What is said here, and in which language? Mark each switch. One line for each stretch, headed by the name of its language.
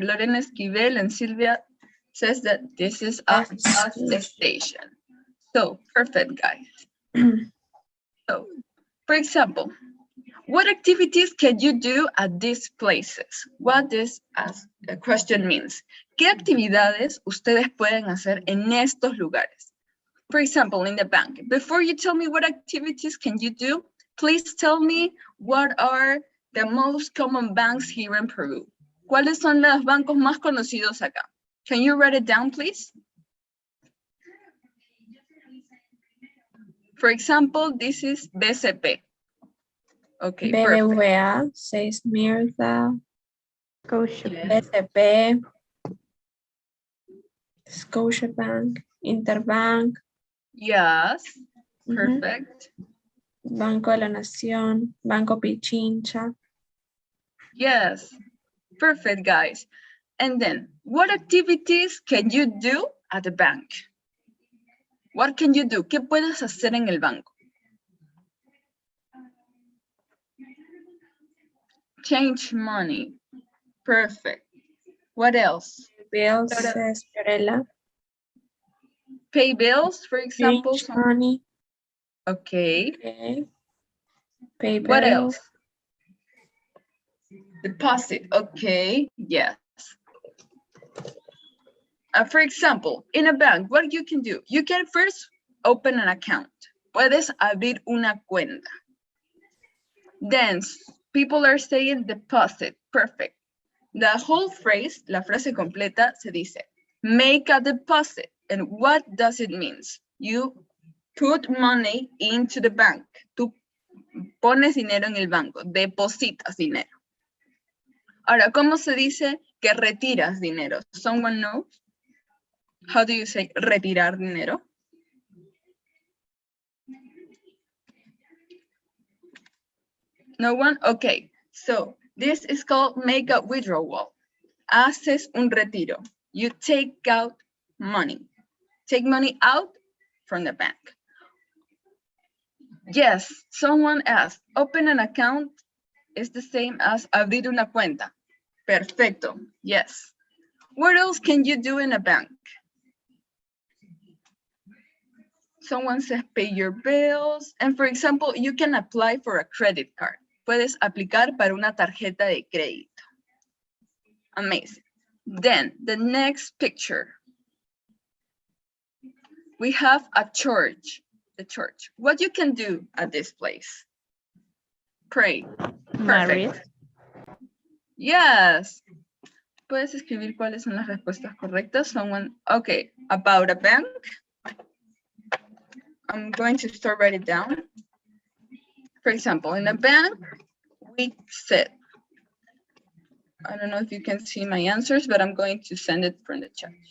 English: Lorena Esquivel and Silvia says that this is a bus station. So, perfect, guys. So, for example, what activities can you do at these places? What this as the question means.
Spanish: ¿Qué actividades ustedes pueden hacer en estos lugares?
English: For example, in the bank. Before you tell me what activities can you do, please tell me what are the most common banks here in Peru.
Spanish: ¿Cuáles son los bancos más conocidos acá?
English: Can you write it down, please? For example, this is BCP. Okay, perfect. BBVA, says Mirza. BCP, Scotiabank, Interbank. Yes, Mhm. perfect.
Spanish: Banco de la Nación, Banco Pichincha.
English: Yes, perfect, guys. And then, what activities can you do at the bank? What can you do?
Spanish: ¿Qué puedes hacer en el banco?
English: Change money. Perfect. What else? Bills, says Fiorella. Pay bills, for example. Change money. Okay. Okay. Pay What bills. else? Deposit. Okay. Yes. For example, in a bank, what you can do? You can first open an account.
Spanish: Puedes abrir una cuenta.
English: Then people are saying deposit. Perfect. The whole phrase,
Spanish: la frase completa, se dice
English: make a deposit. And what does it mean? You put money into the bank.
Spanish: Tú pones dinero en el banco. Depositas dinero. Ahora, ¿cómo se dice que retiras dinero?
English: Someone knows? How do you say
Spanish: retirar dinero?
English: No one? Okay. So this is called make a withdrawal.
Spanish: Haces un retiro.
English: You take out money. Take money out from the bank. Yes, someone asked, open an account is the same as
Spanish: abrir una cuenta.
English: Perfecto, yes. What else can you do in a bank? Someone says pay your bills. And for example, you can apply for a credit card.
Spanish: Puedes aplicar para una tarjeta de crédito.
English: Amazing. Then the next picture. We have a church. The church. What you can do at this place? Pray. Perfect. Yes.
Spanish: ¿Puedes escribir cuáles son las respuestas correctas?
English: Someone, okay, about a bank. I'm going to start writing it down. For example, in a bank, we said, I don't know if you can see my answers, but I'm going to send it from the chat.